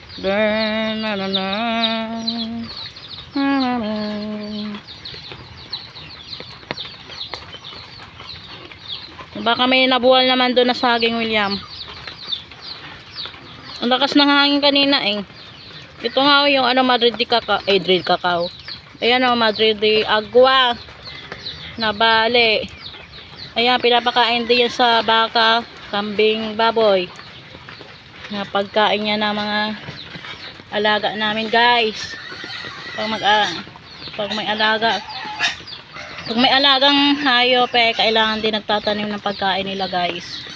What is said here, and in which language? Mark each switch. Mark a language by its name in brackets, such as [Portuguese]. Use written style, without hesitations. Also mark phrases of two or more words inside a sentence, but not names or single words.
[Filipino] Baka may nabuwal naman doon na saging, William. Ang lakas ng hangin kanina eh. Ito nga yung Madrid de Cacao. Madrid Cacao. Ayan o, Madrid de Agua. Nabali. Ayan, pinapakain din yan sa baka, kambing, baboy. Na pagkain niya ng mga alaga namin guys. Pag may alagang hayop eh, kailangan din nagtatanim ng pagkain nila guys.